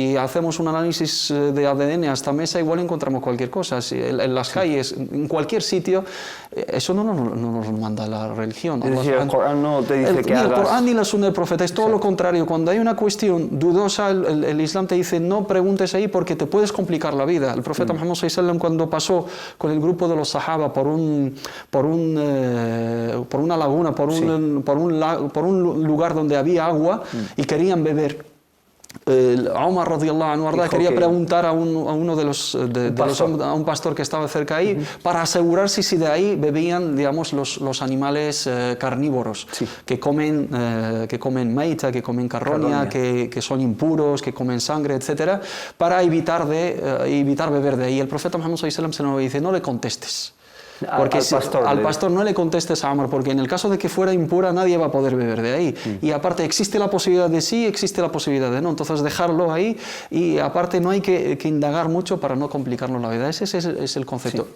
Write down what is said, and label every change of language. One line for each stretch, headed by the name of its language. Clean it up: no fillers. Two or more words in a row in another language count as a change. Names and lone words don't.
Spanish: Si hacemos un análisis de ADN a esta mesa, igual encontramos cualquier cosa. Si en las calles, en cualquier sitio, eso no nos manda la religión. Es decir, el Corán no te dice que hagas... Ni el Corán ni la Sunna del Profeta, es todo lo contrario. Cuando hay una cuestión dudosa, el Islam te dice no preguntes ahí porque te puedes complicar la vida. El Profeta Muhammad
Arabic: صلى الله عليه وسلم,
Spanish: cuando pasó con el grupo de los Sahaba por una laguna, por un lugar donde había agua y querían beber, Omar
Arabic: رضي الله عنه
Spanish: quería preguntar a un pastor que estaba cerca ahí para asegurarse si de ahí bebían, digamos, los animales carnívoros que comen meita, que comen carroña, que son impuros, que comen sangre, etcétera, para evitar beber de ahí. El profeta Muhammad
Arabic: صلى الله عليه وسلم
Spanish: se nos dice: no le contestes. Porque al pastor no le contestes a Omar, porque en el caso de que fuera impura nadie va a poder beber de ahí. Y aparte existe la posibilidad de sí, existe la posibilidad de no. Entonces dejarlo ahí, y aparte no hay que indagar mucho para no complicarnos la vida. Ese es el concepto. Sí.